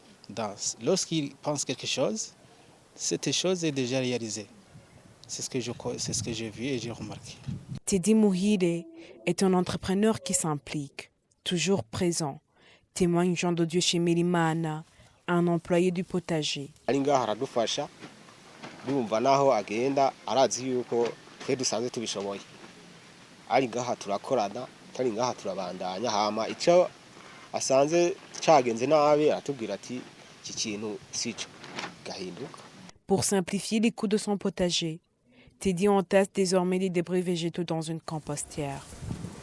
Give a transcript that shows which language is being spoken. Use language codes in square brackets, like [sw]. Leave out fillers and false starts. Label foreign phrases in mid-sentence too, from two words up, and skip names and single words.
[fr] Lorsqu'il pense quelque chose, cette chose est déjà réalisée. C'est ce que j'ai vu et j'ai remarqué. Teddy Muhire est un entrepreneur qui s'implique, toujours présent, témoigne Jean de Dieu chez Milimana, un employé du potager. [rn] Ndumva naho agenda arazi yuko twe dusanzwe tubishoboye ari ngaha turakorana tari ngaha turabandanya hama ico asanze cagenze nabi aratubwira ati iki kintu sico gahinduka. [fr] Pour simplifier les coûts de son potager, Teddy entasse désormais les débris végétaux dans une compostière.